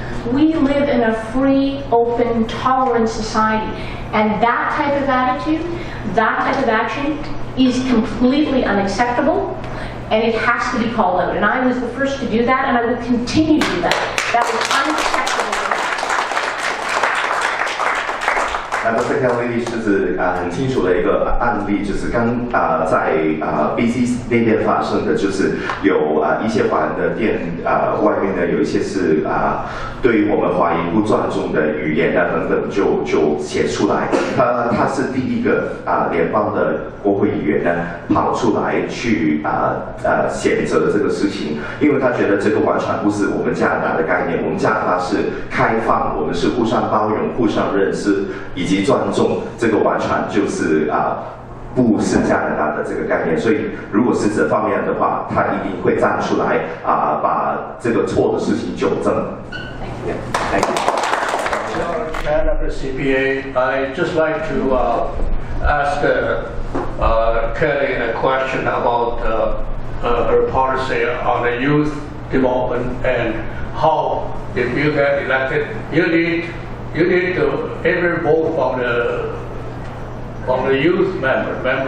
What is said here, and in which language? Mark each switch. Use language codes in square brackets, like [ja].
[en] We live in a free, open, tolerant society, and that type of attitude, that type of action is completely unacceptable, and it has to be called out. And I was the first to do that, and I will continue to do that. That was unacceptable. [zh] 那么这条例就是很清楚的一个案例，就是刚在BC 那边发生的，就是有一些华人的店外面呢有一些是对于我们华裔不尊重的语言等等就写出来。他是第一个联邦的国会议员呢跑出来去谴责这个事情，因为他觉得这个完全不是我们加拿大的概念，我们加拿大是开放，我们是互相包容、互相认识以及尊重，这个完全就是不是加拿大的这个概念，所以如果是这方面的话，他一定会站出来把这个错的事情纠正。 [en] Thank you. Chair of the CPA, I'd just like to ask Kellie a question about her policy on the youth development and how, if you get elected, you need to every vote from the youth member